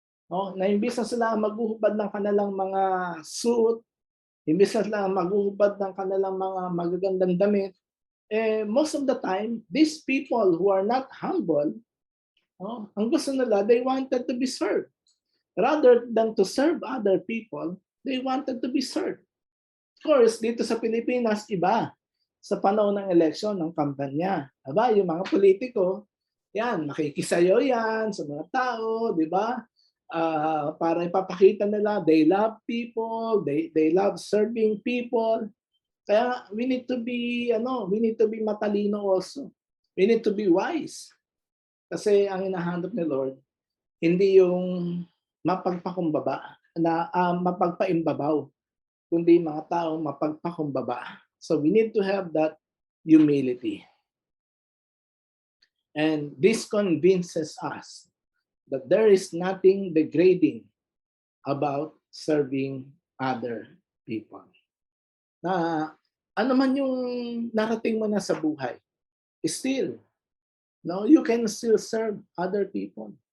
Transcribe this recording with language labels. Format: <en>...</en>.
<tl>Na imbis na sila maghuhubad ng kanilang mga suit, imbis na sila maghuhubad ng kanilang mga magagandang damit,</tl> <en>most of the time, these people who are not humble, ang gusto nila, they wanted to be served. Rather than to serve other people, they wanted to be served.</en> <tl>Of course, dito sa Pilipinas, iba. Sa panahon ng eleksyon, ng kampanya. Aba, yung mga politiko, yan, makikisayo yan sa mga tao, di ba? Para ipapakita nila,</tl> <en>they love people, they love serving people.</en> <tl>Kaya</tl> <en>we need to be matalino also. We need to be wise.</en> <tl>Kasi ang hinahanap ni Lord, hindi yung mapagpakumbaba, mapagpaimbabaw, kundi mga tao mapagpakumbaba.</tl> <en>So we need to have that humility. And this convinces us that there is nothing degrading about serving other people.</en> <tl>Na ano man yung narating mo na sa buhay,</tl> <en>still, you can still serve other people.</en>